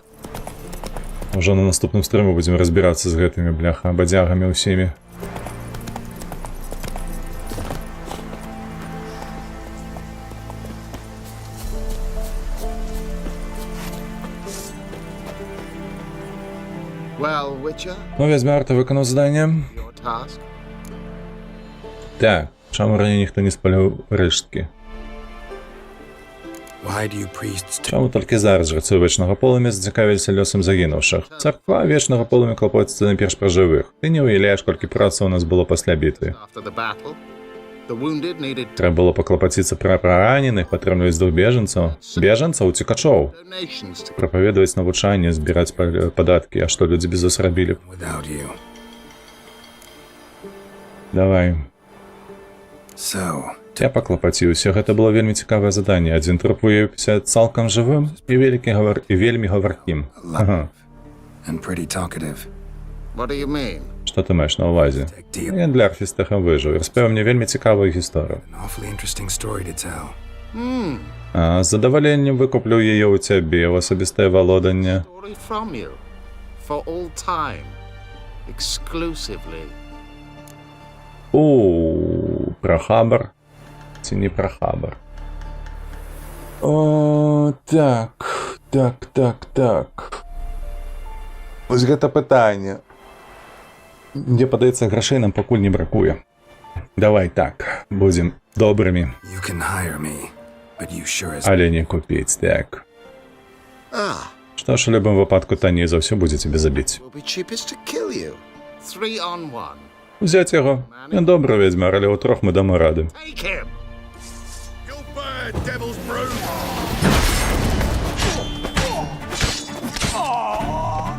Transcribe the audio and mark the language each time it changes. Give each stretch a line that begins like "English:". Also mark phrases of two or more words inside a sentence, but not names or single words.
Belarusian: Ужо на наступным стрыме будзем разбірацца з гэтымі бляха бадзягамі ўсімі.
English: Well, Witcher,
Belarusian: Ну, вязьмар, ты выканаў заданне?
English: your task.
Belarusian: Так, чаму раней ніхто не спаліў рэшткі?
English: Why do you priests
Belarusian: Чаму толькі зараз жрацу вечнага полымя зацікавіліся лёсам загінуўшых? Царква вечнага полымя клапоціцца найперш пра жывых. Ты не ўяўляеш, колькі працы ў нас было пасля бітвы.
English: After the battle, the wounded needed
Belarusian: Трэба было паклапаціцца пра раненых, падтрымліваць двух бежанцаў, цікачоў,
English: donations to
Belarusian: прапаведаваць навучанне, збіраць падаткі, а што людзі без нас рабілі?
English: without you?
Belarusian: Давай.
English: So,
Belarusian: Я паклапаціўся, гэта было вельмі цікавае заданне. Адзін труп выявіўся цалкам жывым і вельмі гаваркім. Ага.
English: and pretty talkative. What do you mean?
Belarusian: Што ты маеш на ўвазе? Я для арфістаха выжыў і распавіў мне вельмі цікавую гісторыю.
English: An awfully interesting story to tell.
Belarusian: А з задаваленнем выкуплю яе ў цябе ў асабістае валоданне.
English: Story from you. For all time. Exclusively.
Belarusian: Пра хабар? Ці не пра хабар? О, так. Вось гэта пытанне. Мне падаецца, грашэй нам пакуль не бракуе. Давай так, будзем добрымі,
English: You can hire me, but you sure as
Belarusian: але не купіць, так. Ah, Што ж, у любым выпадку танней за ўсё будзе цябе забіць.
English: will be cheapest to kill you. 3 on 1.
Belarusian: Узяць яго. Я добра, ведзьмар, але ў трох мы дамы рады.
English: Take him! You bad devil's brood!